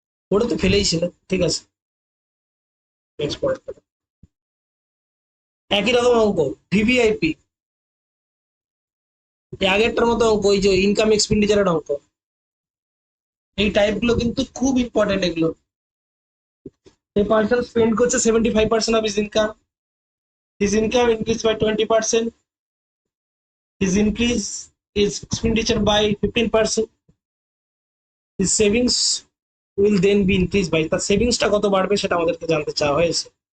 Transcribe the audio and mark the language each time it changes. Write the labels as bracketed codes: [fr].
[bn] ওটা তো ফেলেই ছিল, ঠিক আছে। নেক্সট পয়েন্ট, একই রকম অঙ্ক, ভিভিআইপি, আগেরটার মতো অঙ্ক, ওই যে ইনকাম এক্সপেন্ডিচারের অঙ্ক। এই টাইপগুলো কিন্তু খুব ইম্পর্টেন্ট এগুলো। [en] A person spend করছে 75% of his income. His income increased by 20%. His increase is expenditure by 15%. His savings will then be increased by, [bn] তার সেভিংসটা কত বাড়বে সেটা আমাদেরকে জানতে চাওয়া হয়েছে।